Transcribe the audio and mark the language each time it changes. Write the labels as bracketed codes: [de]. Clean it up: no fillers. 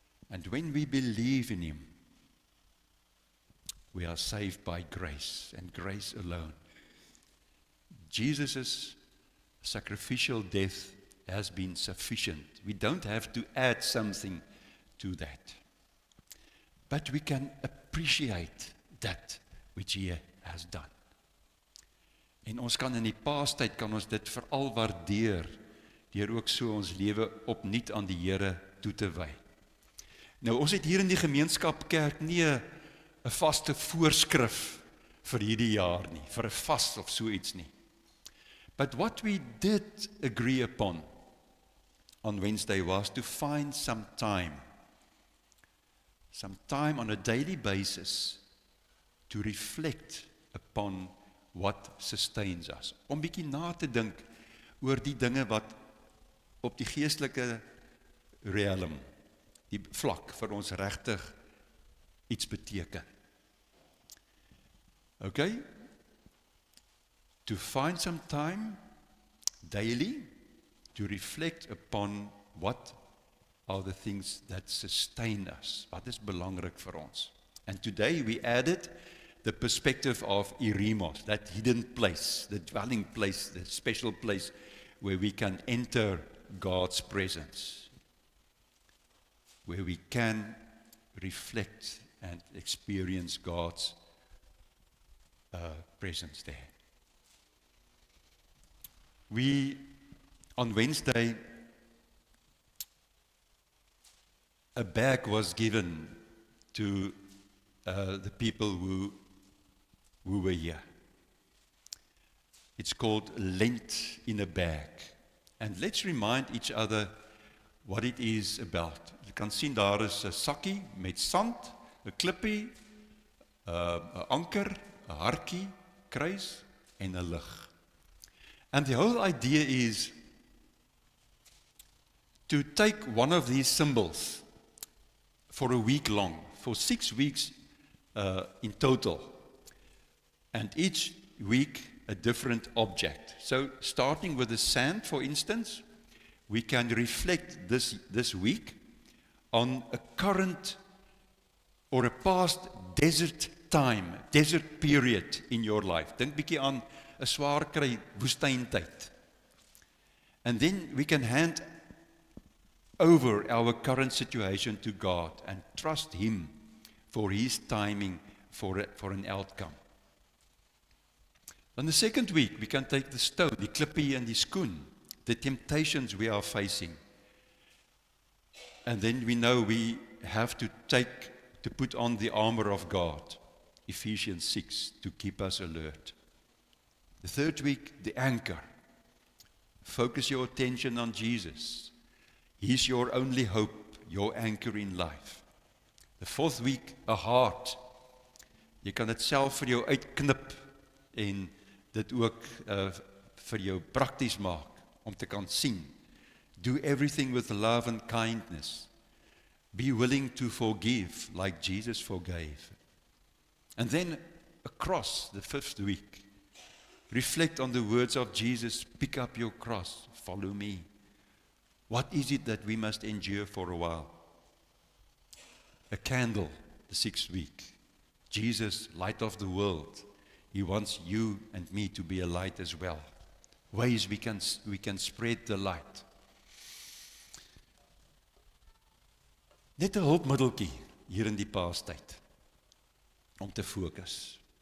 [en] And when we believe in Him, we are saved by grace and grace alone. Jesus' sacrificial death has been sufficient. We don't have to add something to that. But we can appreciate that which He has done. [af] En ons kan in die Paastyd kan ons dit veral waardeer, deur ook so ons lewe opnuut aan die Here toe te wy. Nou, ons het hier in die gemeenskapkerk nie 'n vaste voorskrif vir hierdie jaar nie, vir 'n vas of so iets nie. [en] But what we did agree upon on Wednesday was to find some time on a daily basis to reflect upon what sustains us. [af] Om bietjie na te dink oor die dinge wat op die geestelike realm, die vlak vir ons regtig iets beteken. [en] Okay? To find some time daily to reflect upon what are the things that sustain us. [af] Wat is belangrik vir ons? [en] And today we added the perspective of Eremos, that hidden place, the dwelling place, the special place where we can enter God's presence, where we can reflect and experience God's presence there. On Wednesday, a bag was given to the people who were here. It's called Lent in a Bag. And let's remind each other what it is about. [af] You kan sien daar is 'n sakkie met sand, 'n klippie, 'n anker, 'n hartjie, kruis en 'n lig. [en] And the whole idea is to take one of these symbols for a week long, for 6 weeks in total, and each week a different object. So starting with the sand, for instance, we can reflect this week on a current or a past desert time, desert period in your life. [af] Dink bietjie aan 'n swaar kry woestyntyd. [en] And then we can hand over our current situation to God and trust Him for His timing for an outcome. On the second week, we can take the stone, [af] die klippie and die skoen, [en] the temptations we are facing. And then we know we have to put on the armor of God, Ephesians 6, to keep us alert. The third week, the anchor. Focus your attention on Jesus. He's your only hope, your anchor in life. The fourth week, a heart. [af] Jy kan dit self vir jou uitknip en dit ook vir jou prakties maak om te kan sien. [en] Do everything with love and kindness. Be willing to forgive like Jesus forgave. And then across the fifth week, reflect on the words of Jesus, pick up your cross, follow me. What is it that we must endure for a while? A candle, the sixth week. Jesus, light of the world. He wants you and me to be a light as well. Ways we can spread the light. [af] Net 'n hulpmiddeltjie hier in die Paastyd om te fokus.